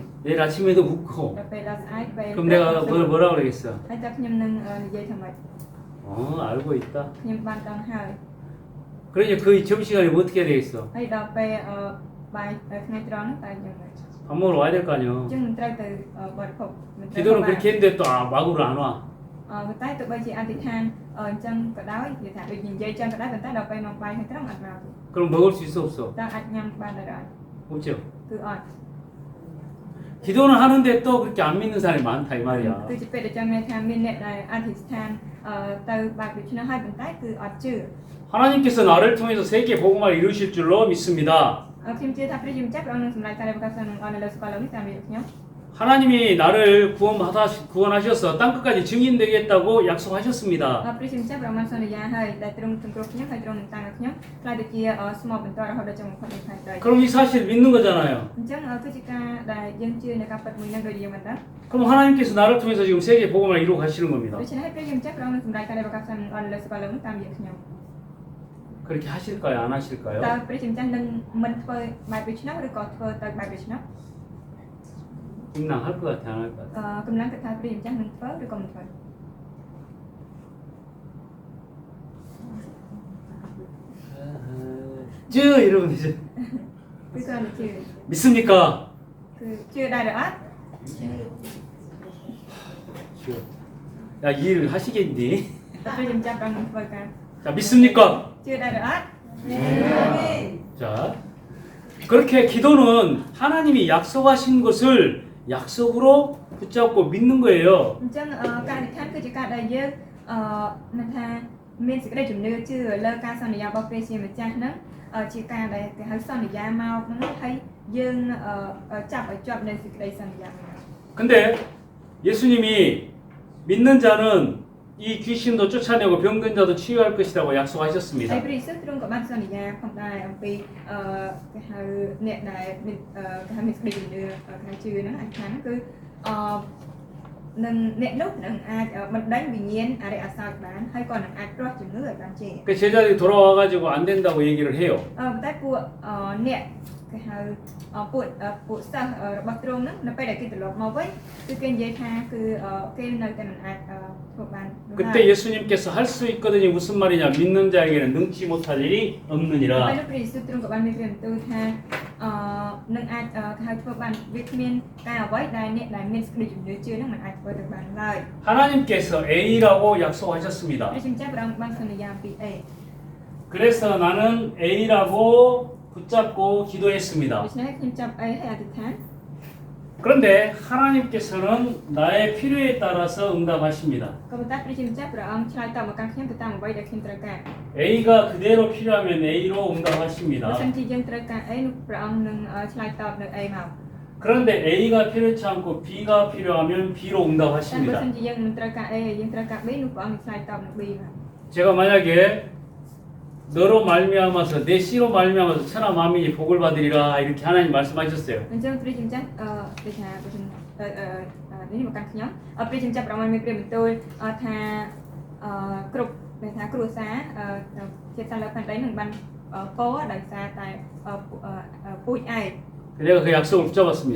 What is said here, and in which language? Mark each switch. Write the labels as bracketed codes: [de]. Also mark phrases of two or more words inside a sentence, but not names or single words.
[ko] 내일 아침에도 묻고. [km] ដល់ពេលដល់ស្អែកពេល [ko] 그럼 내가 뭐라 그러겠어? [km] ហើយតើខ្ញុំនឹងនិយាយថាម៉េច [ko] 알고 있다. [km] ខ្ញុំបានដឹងហើយ [ko] 그러니 그 점심시간에 뭐 어떻게 해야 되겠어? [km] ហើយដល់ពេលបាយថ្ងៃត្រង់ហ្នឹងតើយ៉ាងម៉េច [ko] 밥 먹으러 와야 될 거 អ 아니야. [km] ញ្ចឹងមិនត្រូវទៅបរិភោគមិនត្រូវ [ko] 기도는 그렇게 했는데 또 막으로 안 와. [km] ប៉ុន្តែទោះបីជាអធិដ្ឋានអញ្ចឹងក៏ដោយនិយាយថាដូចនិយាយចឹងក៏ដោយប៉ុន្តែដល់ពេលមកបាយថ្ងៃត្រង់អត់មកទេ [ko] 그럼 먹을 수 있어 없어? [km] តើអាចញ៉ាំបានដែរអត់ [ko] 없죠. [km] គឺអត់ [ko] 기도는 하는데 또 그렇게 안 믿는 사람이 많다 이 말이야. [km] គឺជាពេលដែលចាំមានថាមានអ្នកដែលអធិដ្ឋានទៅបែបដូច្នេះហើយប៉ុន្តែគឺអត់ជឿ [ko] 하나님께서 나를 통해서 세계 복음화를 이루실 줄로 믿습니다. [km] ខ្ញុំជឿថាព្រះជាម្ចាស់ព្រះអង្គនឹងសម្រេចការដែលប្រកាសនៅលើសកលលោកនេះតាមរយៈខ្ញុំ [ko] 하나님이 나를 구원하셔서 땅끝까지 증인되겠다고 약속하셨습니다. [km] ព្រះជាម្ចាស់ព្រះអង្គបានសន្យាហើយដែលទ្រង់សង្គ្រោះខ្ញុំហើយទ្រង់នឹងតាំងឲ្យខ្ញុំខ្លាចទៅជាស្មោះបន្តរហូតដល់ចំបំផុតនៃថ្ងៃទៅ [ko] 그럼 이 사실 믿는 거잖아요. [km] អញ្ចឹងគឺជាការដែលយើងជឿនៅការពិតមួយនឹងដូចយើងបានដឹង [ko] 그럼 하나님께서 나를 통해서 지금 세계 복음화를 이루고 가시는 겁니다. [km] ដូច្នេះព្រះជាម្ចាស់ព្រះអង្គនឹងសម្រេចការដែលប្រកាសនៅលើសកលលោកនេះតាមរយៈខ្ញុំ [ko] 그렇게 하실까요? 안 하실까요? [km] តើព្រះជាម្ចាស់នឹងមិនធ្វើបែបដូច្នោះឬក៏ធ្វើទៅបែបដូច្នោះ [ko] 임랑 할 것 같아, 안 할 것 같아? [km] កម្លាំងគិតថាព្រះជាម្ចាស់នឹងធ្វើឬក៏មិនធ្វើ [ko] 쯔 이러면 되죠. [km] គឺគ្រាន់តែជឿ [ko] 믿습니까? [km] គឺជឿដែរឬអត់ [ko] 야, 이 일을 하시겠니? [km] តើព្រះជាម្ចាស់ព្រះអង្គនឹងធ្វើការ [ko] 자, 믿습니까? [km] ជឿដែរឬអត់ [ko] 자, 그렇게 기도는 하나님이 약속하신 것을 약속으로 붙잡고 믿는 거예요. [km] អញ្ចឹងការអធិដ្ឋានគឺជាការដែលយើងមិនថាមានសេចក្តីជំនឿជឿលើការសន្យារបស់ព្រះជាម្ចាស់ហ្នឹងជាការដែលគេហៅសន្យាមកហ្នឹងហើយយើងចាប់ឲ្យជាប់នៅសេចក្តីសន្យាហ្នឹង [ko] 근데 예수님이 믿는 자는 이 귀신도 쫓아내고 병든 자도 치유할 것이라고 [km] ហើ [ko] 약속하셨습니다. [km] យព្រះយេស៊ូវទ្រង់ក៏បានសន្យាផងដែរអំពីគេហៅអ្នកដែលមានគេហៅមានសេចក្តីជំនឿខាងជឿហ្នឹងអធិដ្ឋានហ្នឹងគឺនឹងអ្នកនោះនឹងអាចបណ្ដេញវិញ្ញាណអរិយអសោចបានហើយក៏នឹងអាចប្រោះជំងឺឲ្យបានជា [ko] 그 제자들이 돌아와가지고 안 된다고 얘기를 해요. [km] ប៉ុន្តែពួកអ្នកគេហៅពួកសិស្សរបស់ទ្រង់ហ្នឹងនៅពេលដែលគេត្រឡប់មកវិញគឺគេនិយាយថាគឺគេនៅតែមិនអាចធ្វើបាន [ko] 그때 예수님께서 할 수 있거든요. 무슨 말이냐? 믿는 자에게는 능치 못할 일이 [km] ហើយ [ko] 없느니라. [km] ព្រះយេស៊ូវទ្រង់ក៏បានមានព្រះបន្ទូលថានឹងអាចហៅធ្វើបានវាគ្មានការអ្វីដែលអ្នកដែលមានសេចក្តីជំនឿជឿនឹងមិនអាចធ្វើទៅបានឡើយ [ko] 하나님께서 A라고 약속하셨습니다. [km] ហើយជាម្ចាស់ព្រះអង្គបានសន្យាពី A [ko] 그래서 나는 A라고 붙잡고 기도했습니다. [km] ដូច្នេះខ្ញុំចាប់ A ហើយអធិដ្ឋាន [ko] 그런데 하나님께서는 나의 필요에 따라서 응답하십니다. [km] ក៏ប៉ុន្តែព្រះជាម្ចាស់ព្រះអង្គឆ្លើយតបមកកាន់ខ្ញុំទៅតាមអ្វីដែលខ្ញុំត្រូវការ [ko] A가 그대로 필요하면 A로 [km] បើ [ko] 응답하십니다. [km] សិនជាយើងត្រូវការ A នោះព្រះអង្គនឹងឆ្លើយតបនៅ A មក [ko] 그런데 A가 필요치 않고 B가 필요하면 B로 [km] តែបើ [ko] 응답하십니다. [km] សិនជាយើងមិនត្រូវការ A ហើយយើងត្រូវការ B នោះព្រះអង្គនឹងឆ្លើយតបនឹង B មក [ko] 제가 만약에 너로 말미암아서 내 씨로 말미암아서 천하 만민이 복을 받으리라 이렇게 하나님 말씀하셨어요. [km] អញ្ចឹងព្រះជាម្ចាស់ដូចថាបើសិននេះមកកាន់ខ្ញុំព្រះជាម្ចាស់ព្រះអង្គមានព្រះបន្ទូលថាគ្រប់ដែលថាគ្រួសារជាតិសាសន៍លើផែនដីនឹងបានពរដោយសារតែពូជឯង [ko] 내가 그 약속을 붙잡았습니다.